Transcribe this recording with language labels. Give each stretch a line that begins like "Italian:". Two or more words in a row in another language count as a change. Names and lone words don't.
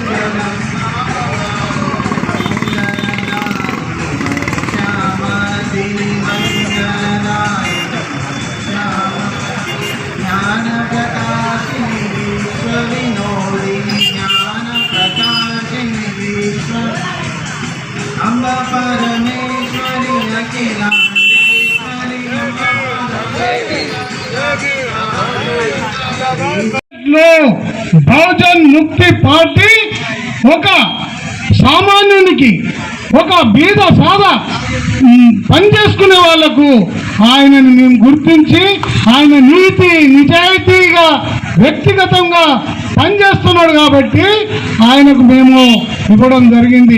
Sanskrit: ज्ञान प्रकाशिनी विश्वविनोदिनी ज्ञान प्रकाशिनी विश्व अम्बा परमेश्वरी अखिलांडेश्वरी
Telugu: బహుజన్ ముక్తి పార్టీ ఒక సామాన్యునికి ఒక బీద సాదా పనిచేసుకునే వాళ్లకు ఆయనను మేము గుర్తించి ఆయన నీతి నిజాయితీగా వ్యక్తిగతంగా పనిచేస్తున్నాడు కాబట్టి ఆయనకు మేము ఇవ్వడం జరిగింది.